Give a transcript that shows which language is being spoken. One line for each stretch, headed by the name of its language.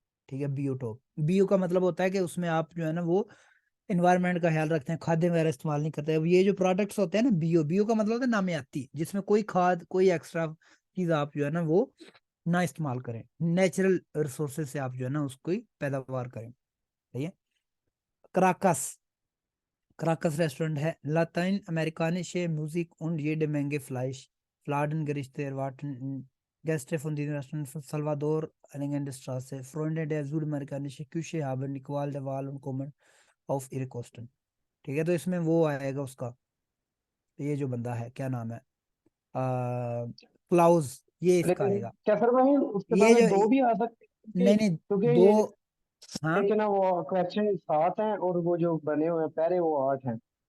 Hindi: ठीक है, बियोटॉप, बियो का मतलब होता है कि उसमें आप जो है ना वो एनवायरनमेंट का ख्याल रखते हैं, खाद्य वगैरह इस्तेमाल नहीं करते। अब ये जो प्रोडक्ट्स होते हैं ना, बियो, बियो का मतलब होता है नामियाती, जिसमें कोई खाद कोई एक्स्ट्रा चीज आप जो है ना वो ना इस्तेमाल करें, नेचुरल रिसोर्सेज से आप जो है ना उसको ही पैदावार करें। सही है। क्राकस, क्राकस रेस्टोरेंट है
German: lateinamerikanische Musik und jede Menge Fleisch. Fladengerichte erwarten Gäste von den Restaurants von Salvador, Allende-Straße. Freunde der südamerikanischen Küche haben die Qual der Wahl und kommen auf ihre Kosten।
Hindi: ठीक है, तो इसमें वो आएगा उसका, ये जो बंदा है क्या नाम है, क्लाउज, ये इसका लेकिन आएगा। क्या सर वही उसके ये सामने जो, दो भी आ सकते हैं नहीं नहीं, क्योंकि दो, ये हाँ, लेकिन ना वो क्वेश्चन 7 हैं और वो जो बने हुए हैं पहले वो 8 हैं।